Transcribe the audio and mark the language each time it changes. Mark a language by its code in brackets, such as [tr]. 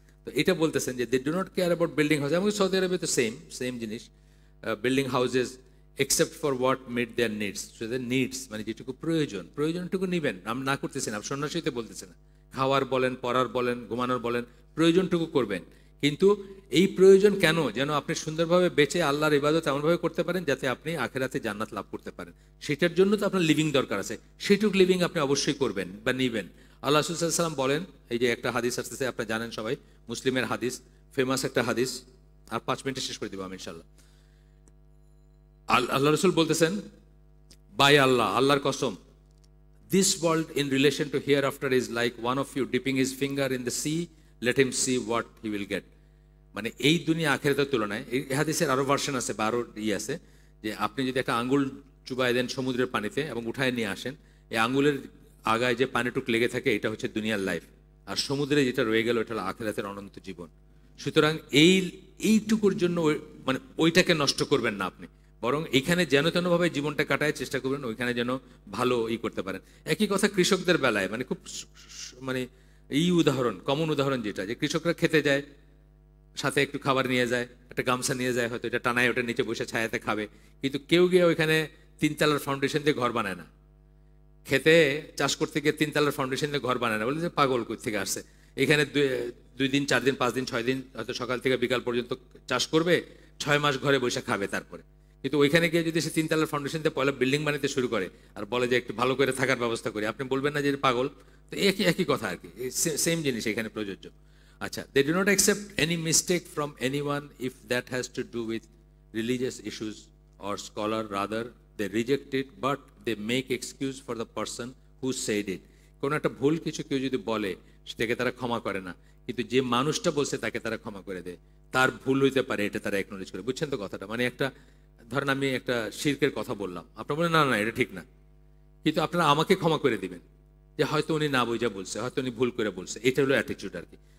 [bn] তো এটা বলতেছেন যে [en] they do not care about building house, [bn] এবং সৌদি আরবে তো সেম জিনিস, [en] building houses except for what meet their needs, [bn] needs মানে যেটুকু প্রয়োজনটুকু নিবেন, আমি না করতেছি না, সন্ন্যাসীতে বলতেছে না, খাওয়ার বলেন, পড়ার বলেন, ঘুমানোর বলেন, প্রয়োজনটুকু করবেন, কিন্তু এই প্রয়োজন কেন, যেন আপনি সুন্দরভাবে বেঁচে আল্লাহর ইবাদত এমনভাবে করতে পারেন যাতে আপনি আখিরাতে জান্নাত লাভ করতে পারেন। সেটার জন্য তো আপনার লিভিং দরকার আছে, সেটুক লিভিং আপনি অবশ্যই করবেন বা নিবেন। আল্লাহ রাসূল সাল্লাল্লাহু আলাইহি ওয়াসাল্লাম বলেন, এই যে একটা হাদিস আসতেছে, আপনি জানেন সবাই, মুসলিমের হাদিস, ফেমাস একটা হাদিস, আর 5 মিনিটে শেষ করে দিব আমি ইনশাআল্লাহ। আল্লাহ রাসূল বলতেছেন, বাই আল্লাহ, আল্লাহর কসম, [en] this world in relation to hereafter is like one of you dipping his finger in the sea let him see what he will get. [bn] মানে এই দুনিয়া আখিরাতের তুলনায়, এই হাদিসের আরো ভার্সন আছে বা আরো আছে, যে আপনি যদি একটা আঙ্গুল চুবাই দেন সমুদ্রের পানিতে এবং উঠায় নিয়ে আসেন, এই আঙ্গুলের আগায় যে পানিটুক লেগে থাকে এটা হচ্ছে দুনিয়ার লাইফ, আর সমুদ্রে যেটা রয়ে গেল এটা হলো আখিরাতের অনন্ত জীবন। সুতরাং এইটুকুর জন্য মানে ওইটাকে নষ্ট করবেন না আপনি, বরং এইখানে যেন তেনভাবে জীবনটা কাটায় চেষ্টা করবেন, ওইখানে যেন ভালো করতে পারেন। একই কথা কৃষকদের বেলায়, মানে খুব মানে উদাহরণ, কমন উদাহরণ যেটা, যে কৃষকরা খেতে যায়, সাথে একটু খাবার নিয়ে যায়, একটা গামছা নিয়ে যায়, হয়তো এটা টানায় ওটা নিচে বসে ছায়াতে খাবে, কিন্তু কেউ গিয়ে ওইখানে 3 তলার ফাউন্ডেশন দিয়ে ঘর বানায় না। খেতে চাষ করতে গিয়ে 3 তলার ফাউন্ডেশন দিয়ে ঘর বানায় না, বলে যে পাগল কই থেকে আসছে। এখানে 2 দিন 4 দিন 5 দিন 6 দিন হয়তো সকাল থেকে বিকাল পর্যন্ত চাষ করবে, 6 মাস ঘরে বসে খাবে তারপরে। কিন্তু ওইখানে গিয়ে যদি সে 3 তলার ফাউন্ডেশন দিয়ে পয়লা বিল্ডিং বানাতে শুরু করে আর বলে যে একটু ভালো করে থাকার ব্যবস্থা করি, আপনি বলবেন না যে পাগল? তো একই কথা আর কি, সেম জিনিস এখানে প্রযোজ্য। [en] আচ্ছা, they do not accept any mistake from anyone if that has to do with religious issues or scholar, rather they reject it, but they make excuse for the person who said it. [bn] কোনো একটা ভুল কিছু কেউ যদি বলে সেটাকে তারা ক্ষমা করে না, কিন্তু যে মানুষটা বলছে তাকে তারা ক্ষমা করে দেয়। তার ভুল হইতে পারে এটা তারা অ্যাকনোলেজ করে। বুঝছেন তো কথাটা? মানে একটা ধরেন আমি একটা শিরকের কথা বললাম, আপনারা বলেন না না এটা ঠিক না, কিন্তু আপনারা আমাকে ক্ষমা করে দিবেন যে হয়তো উনি না বুঝা বলছে, হয়তো উনি ভুল করে বলছে। এটা হলো অ্যাটিটিউড আর কি।